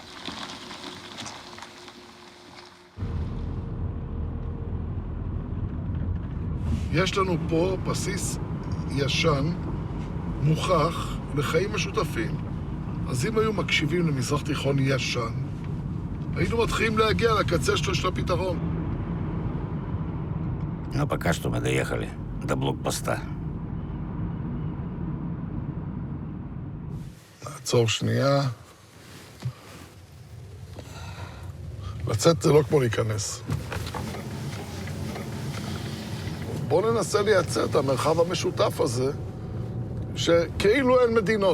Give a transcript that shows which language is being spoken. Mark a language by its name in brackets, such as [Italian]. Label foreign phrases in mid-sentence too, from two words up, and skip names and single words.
[Hebrew] יש לנו פה בסיס ישן, מוכח, לחיים משותפים. אז אם היו מקשיבים למזרח תיכון ישן, היינו מתחילים להגיע לקצה של הפתרון. [Russian] Но пока что мы доехали до блокпоста. [Hebrew] נעצור שנייה. לצאת זה לא כמו להיכנס. בואו ננסה לייצר את המרחב המשותף הזה, שכאילו אין מדינות.